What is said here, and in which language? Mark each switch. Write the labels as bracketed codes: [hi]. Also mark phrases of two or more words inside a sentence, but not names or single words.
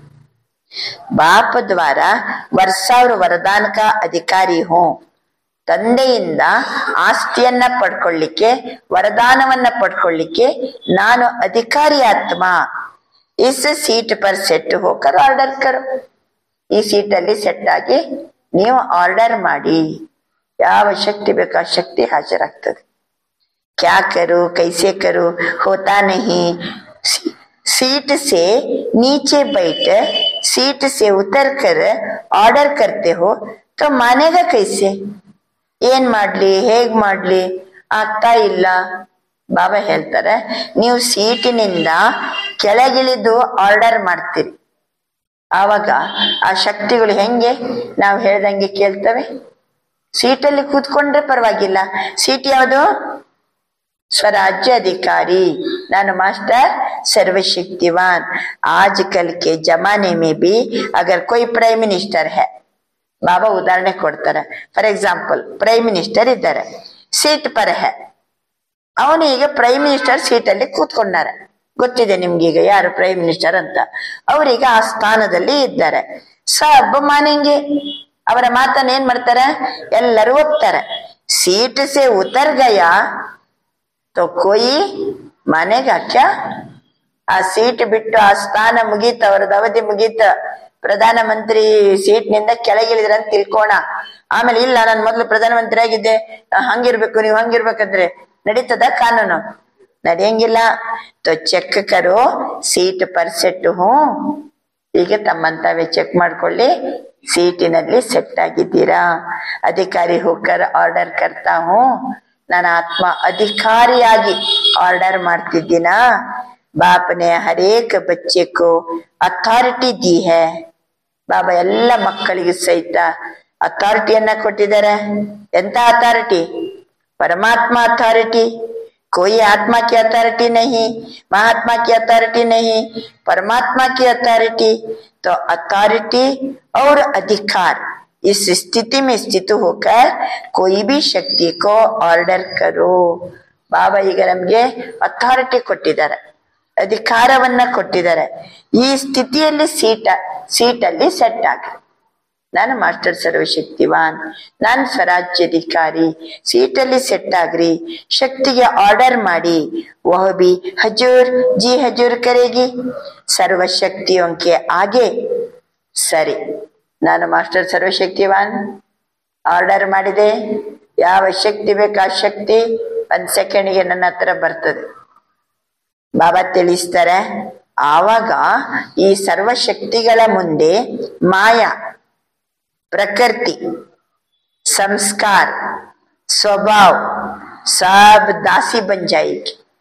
[hi] बाप द्वारा वर्सा व वरदान का अधिकारी हूँ, [kn] ತಂದೆಯಿಂದ ಆಸ್ತಿಯನ್ನ ಪಡ್ಕೊಳ್ಳಿಕ್ಕೆ, ವರದಾನವನ್ನ ಪಡ್ಕೊಳ್ಳಿಕ್ಕೆ ನಾನು ಅಧಿಕಾರಿ ಆತ್ಮ. [hi] इस सीट पर सेट होकर ऑर्डर करो, [kn] ಈ ಸೀಟಲ್ಲಿ ಸೆಟ್ ಆಗಿ ನೀವು ಆರ್ಡರ್ ಮಾಡಿ. ಯಾವ ಶಕ್ತಿ ಬೇಕೋ ಆ ಶಕ್ತಿ ಹಾಜರಾಗ್ತದೆ. [hi] क्या करूँ कैसे करूँ होता नहीं. सीट से नीचे बैठ सीट से उतर कर ऑर्डर करते हो तो मानेगा कैसे. [kn] ಏನ್ ಮಾಡ್ಲಿ, ಹೇಗ್ ಮಾಡ್ಲಿ, ಆಗ್ತಾ ಇಲ್ಲ. ಬಾಬಾ ಹೇಳ್ತಾರೆ, ನೀವು ಸೀಟಿನಿಂದ ಕೆಳಗಿಳಿದು ಆರ್ಡರ್ ಮಾಡ್ತೀರಿ, ಆವಾಗ ಆ ಶಕ್ತಿಗಳು ಹೆಂಗೆ ನಾವು ಹೇಳ್ದಂಗೆ ಕೇಳ್ತವೆ. ಸೀಟಲ್ಲಿ ಕೂತ್ಕೊಂಡ್ರೆ ಪರವಾಗಿಲ್ಲ. ಸೀಟ್ ಯಾವುದು, [hi] स्वराज्य अधिकारी, नानु मास्टर सर्वशक्तिवान. आजकल के जमाने में भी अगर कोई [en] prime minister [hi] है, बाबा उदाहरण ಕೊಡ್ತಾರೆ. [en] for example prime minister [kn] ಇದ್ದಾರೆ, [hi] सीट पर है. [kn] ಅವನು ಈಗ [en] prime minister [kn] ಸೀಟಲ್ಲಿ ಕೂತ್ಕೊಂಡಾರೆ. ಗೊತ್ತಿದೆ ನಿಮ್ಗೀಗ ಯಾರು [en] prime minister [kn] ಅಂತ. ಅವರೀಗ ಆ ಸ್ಥಾನದಲ್ಲಿ ಇದ್ದಾರೆ. [hi] सब मानेंगे, [kn] ಅವರ ಮಾತನ್ನ ಏನ್ ಮಾಡ್ತಾರೆ, ಎಲ್ಲರೂ ಒಪ್ತಾರೆ. [hi] सीट से उतर गया तो कोई मानेगा क्या. [kn] ಆ ಸೀಟ್ ಬಿಟ್ಟು ಆ ಸ್ಥಾನ ಮುಗೀತ, ಅವರದ್ದು ಅವಧಿ ಮುಗೀತ, ಪ್ರಧಾನ ಮಂತ್ರಿ ಸೀಟ್ ನಿಂದ ಕೆಳಗಿಳಿದ್ರ ಅಂತ ತಿಳ್ಕೋಣ. ಆಮೇಲೆ ಇಲ್ಲ ನಾನು ಮೊದ್ಲು ಪ್ರಧಾನ ಮಂತ್ರಿ ಆಗಿದ್ದೆ, ಹಂಗಿರ್ಬೇಕು, ನೀವು ಹಂಗಿರ್ಬೇಕಂದ್ರೆ ನಡೀತದ ಕಾನೂನು? ನಡೆಯಂಗಿಲ್ಲ. [hi] तो चेक करो सीट पर सेट हूँ. [kn] ಈಗ ತಮ್ಮಂತಾವೇ ಚೆಕ್ ಮಾಡ್ಕೊಳ್ಳಿ, ಸೀಟಿನಲ್ಲಿ ಸೆಟ್ ಆಗಿದ್ದೀರಾ. [hi] अधिकारी होकर ऑर्डर करता हूँ, [kn] ನಾನು ಆತ್ಮ ಅಧಿಕಾರಿಯಾಗಿ ಆರ್ಡರ್ ಮಾಡ್ತಿದ್ದೀನ. [hi] बाप ने हर एक बच्चे को ಅಥಾರಿಟಿ दी है. [kn] ಬಾಬಾ ಎಲ್ಲ ಮಕ್ಕಳಿಗೆ ಸಹಿತ ಅಥಾರಿಟಿಯನ್ನ ಕೊಟ್ಟಿದ್ದಾರೆ. ಎಂತ ಅಥಾರಿಟಿ? परमात्मा ಅಥಾರಿಟಿ. [hi] कोई आत्मा की अथॉरिटी नहीं, महात्मा की अथॉरिटी नहीं, परमात्मा की अथॉरिटी. तो अथॉरिटी और अधिकार, इस स्थिति में स्थित होकर कोई भी शक्ति को ಆರ್ಡರ್ करो. [kn] ಬಾಬಾ ಈಗ ನಮ್ಗೆ ಅಥಾರಿಟಿ ಕೊಟ್ಟಿದ್ದಾರೆ, ಅಧಿಕಾರವನ್ನ ಕೊಟ್ಟಿದ್ದಾರೆ. ಈ ಸ್ಥಿತಿಯಲ್ಲಿ ಸೀಟಲ್ಲಿ ಸೆಟ್ ಆಗ್ರಿ. ನಾನು ಮಾಸ್ಟರ್ ಸರ್ವಶಕ್ತಿವಾನ್, ನಾನು ಸ್ವರಾಜ್ಯಾಧಿಕಾರಿ. ಸೀಟಲ್ಲಿ ಸೆಟ್ ಆಗ್ರಿ, ಶಕ್ತಿಗೆ ಆರ್ಡರ್ ಮಾಡಿ. [hi] वह भी हजूर जी हजूर करेगी ಸರ್ವಶಕ್ತಿಯೋं के आगे. [kn] ಸರಿ, ನಾನು ಮಾಸ್ಟರ್ ಸರ್ವಶಕ್ತಿವಾನ್ ಆರ್ಡರ್ ಮಾಡಿದೆ. ಯಾವ ಶಕ್ತಿ ಬೇಕು ಆ ಶಕ್ತಿ 1 ಸೆಕೆಂಡ್ಗೆ ನನ್ನ ಹತ್ರ ಬರ್ತದೆ. ಬಾಬಾ ತಿಳಿಸ್ತಾರೆ, ಆವಾಗ ಈ ಸರ್ವಶಕ್ತಿಗಳ ಮುಂದೆ ಮಾಯಾ, ಪ್ರಕೃತಿ, ಸಂಸ್ಕಾರ, ಸ್ವಭಾವ [hi] सब दासी बन जाएगी.